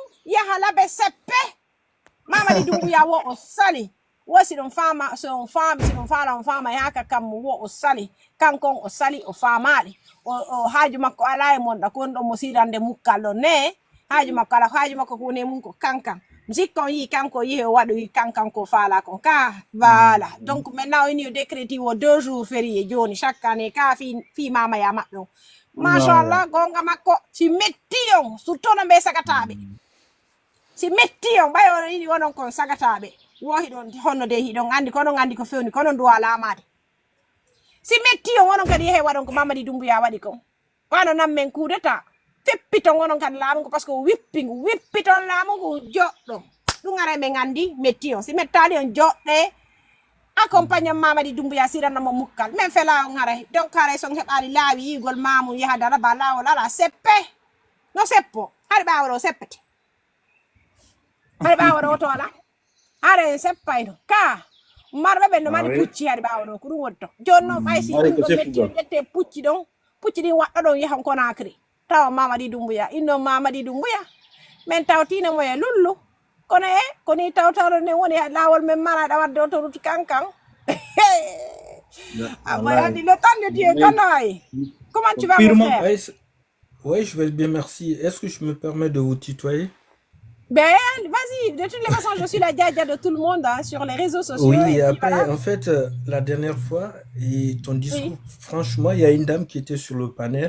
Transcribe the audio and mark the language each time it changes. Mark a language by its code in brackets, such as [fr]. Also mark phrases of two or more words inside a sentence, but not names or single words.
[ff] yaha laɓe seppe Mamadi Doumbouya wo o sali wo si ɗum fama so on faami si ɗum faala on faama yaka kam wo o sali kankon o sali o faamaɗi o haaju makko ala e monɗa ko ɗon mo sirande mukkal ɗo ne haaju makko ala haaju makko ko woni mum ko kankan mi sikka on yii kanko yehi o waɗoyi kankan ko faala kon ka [fr] voilà donc maintenant [ff] o ini o décréti wo [fr] 2 jours férié [ff] joni [fr] chaque année [ff] ka fi mamaya maɓɓe on machallah gonga makko si metti on surtout no ɓe sagataɓe si metti on ɓay on ini wonon kon sagataɓe wohi ɗon honno de hiɗon andi kono andi ko fewni kono duwa lamade si metti on wonon kadi yehe waɗon ko Mamadi Doumbouya waɗi kon wano nan men kuudeta feppiton wonon kadi laamu ko [fr] par ce que [ff] wippiton laamu ko joɗɗo ɗum ara ɓe gandi metti on si mettali on joɗɗe accompagne Mamadi Doumbouya siranamo mukkal min fela on haray donc haray son heɓali laawi igol mamum yaha daraba lawol ala seppe no seppo haɗa ɓawaɗo seppete haɗa ɓawaɗo oto ala haɗa en seppayno ka marɓe ɓen no mari pucci haɗa ɓawaɗo ko ɗum woni to joni noon ɓay si ɗum ɗo metti ƴette pucci ɗon pucci ɗin waɗɗo ɗon yahan Conakry tawa Mamadi Doumbouya inno Mamadi Doumbouya min tawtino mo e lullu kono koni tawtawɗo nden woni lawol men maraɗa wadde autoroute kankan andi [fr] le temps de Dieu [ff] kanayi [fr] comment tu vas me faire Oui, je vais bien, merci. Est-ce que je me permets de vous tutoyer? Ben, vas-y. De toutes les façons, je suis la djadja de tout le monde sur les réseaux sociaux. Oui, et après, voilà. En fait, la dernière fois, et ton discours, franchement, il y a une dame qui était sur le panel.